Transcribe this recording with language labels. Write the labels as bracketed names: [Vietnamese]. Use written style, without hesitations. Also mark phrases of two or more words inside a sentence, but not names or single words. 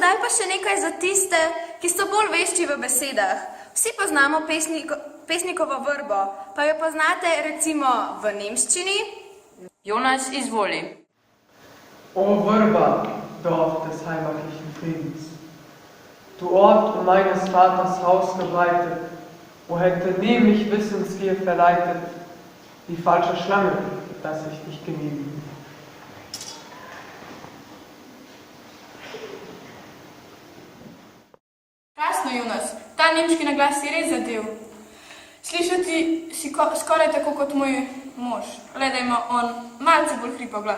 [Slovenian] še nekaj za tiste, ki so bolj vešči v besedah. Vsi poznamo pesnikovo vrbo, pa jo poznate recimo v nemščini. Jonas, izvoli. [German] O Vrba, Dorf des heimatlichen Friedens, du Ort um meines Vaters Haus gebreitet, wo hätte nie mich Wissensgier verleitet, die falsche Schlange, dass ich dich gemieden. [Slovenian] Krasno, Jonas, ta nemški naglas si res zadev. Slišati si skoraj tako kot moj mož, le da ima on malce bolj hripav glas.